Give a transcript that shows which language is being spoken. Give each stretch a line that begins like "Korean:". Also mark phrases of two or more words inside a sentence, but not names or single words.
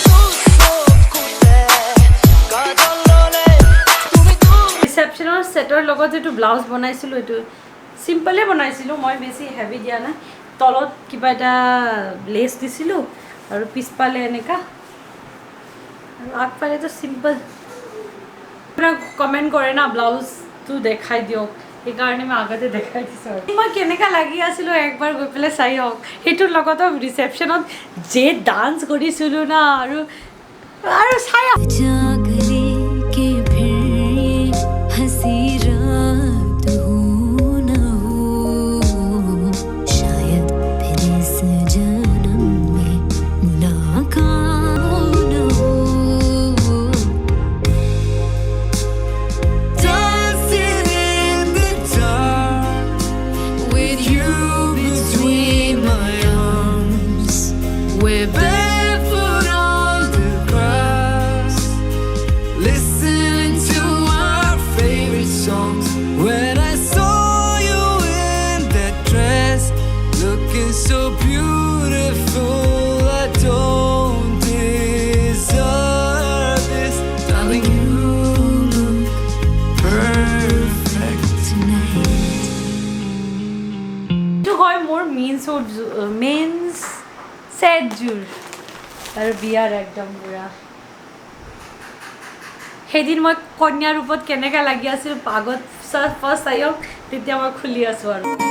Assamese: ৰিসেপশ্যনৰ সেটৰ লগত যেটো ব্লাউজ বনাইছিলোঁ এইটো সিম্পলে বনাইছিলোঁ মই বেছি হেভি দিয়া নাই তলত কিবা এটা লেছ দিছিলোঁ আৰু পিছফালে এনেকা আৰু আগফালে তো সিম্পল আপোনাক কমেণ্ট কৰে না ব্লাউজটো দেখাই দিয়ক, সেইকাৰণে মই আগতে দেখাই দিছোঁ আৰু মই কেনেকুৱা লাগি আছিলোঁ একবাৰ গৈ পেলাই চাই হওক। সেইটোৰ লগতো ৰিচেপশ্যনত যে ডান্স কৰিছিলোঁ না আৰু চাই
Hindi: जागने के फिर हंसी रात हो न हो शायद फिर इस जन्म में मुलाकात न हो
English: dancing in the dark with you between my arms we're barefoot on the grass listening to our favorite songs when I saw you in that dress looking so beautiful I don't deserve this darling you look perfect tonight
Assamese: এইটো হয় মোৰ মেইনছ ছেটযোৰ আৰু বিয়াৰ একদম পুৰা। সেইদিন মই কন্যা ৰূপত কেনেকৈ লাগি আছিল আগত ফাৰ্ষ্ট চাইক তেতিয়া মই খুলি আছোঁ আৰু